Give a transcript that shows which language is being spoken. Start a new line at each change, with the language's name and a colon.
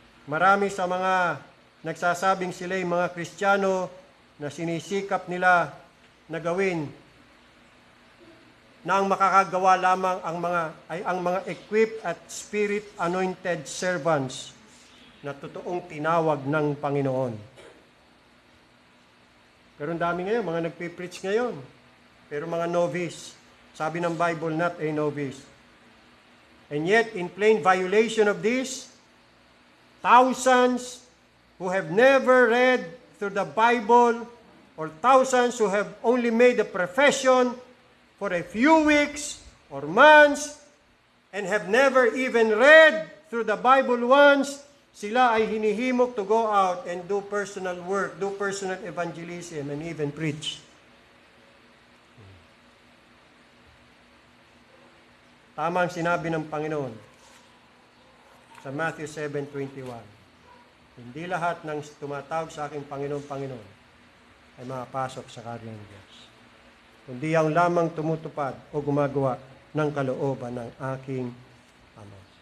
Filipino: Marami sa mga nagsasabing sila'y mga Kristiyano na sinisikap nila na gawin na ang makakagawa lamang ang mga equipped at spirit-anointed servants na totoong tinawag ng Panginoon. Pero ang dami ngayon, mga nagpipreach ngayon. Pero mga novice, sabi ng Bible,
English: not a novice. And yet, in plain violation of this, thousands who have never read through the Bible, or thousands who have only made a profession for a few weeks or months, and have never even read through the Bible once,
Filipino: sila ay hinihimok
English: to go out and do personal work, do personal evangelism, and even preach.
Filipino: Tama ang sinabi ng Panginoon sa Matthew 7:21. Hindi lahat ng tumatawag sa aking Panginoon, Panginoon, ay makapasok sa karyan ng Diyos. Kundi ang lamang tumutupad o gumagawa ng kalooban ng aking Ama.